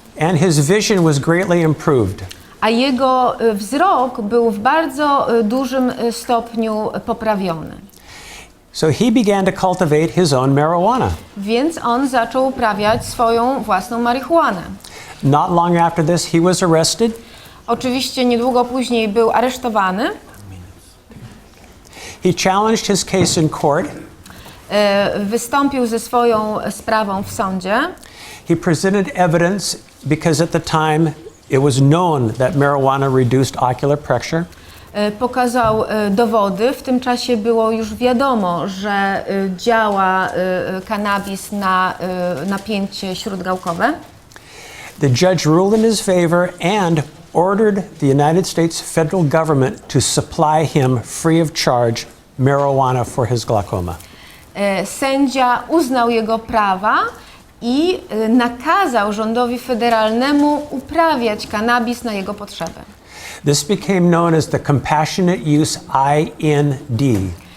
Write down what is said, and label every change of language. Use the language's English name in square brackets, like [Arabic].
[English] And his vision was greatly improved. [Polish] A jego wzrok był w bardzo dużym stopniu poprawiony. [English] So he began to cultivate his own marijuana. [Polish] Więc on zaczął uprawiać swoją własną marihuanę. [English] Not long after this, he was arrested. [Polish] Oczywiście niedługo później był aresztowany. [English] He challenged his case in court. [Polish] Wystąpił ze swoją sprawą w sądzie. [English] He presented evidence because at the time it was known that marijuana reduced ocular pressure. [Polish] Pokazał dowody. W tym czasie było już wiadomo, że działa cannabis na napięcie śródgałkowe. [English] The judge ruled in his favor and ordered the United States federal government to supply him free of charge marijuana for his glaucoma. [Polish] Sędzia uznał jego prawa i nakazał rządowi federalnemu uprawiać kanabis na jego potrzeby. [English] This became known as the Compassionate Use IND.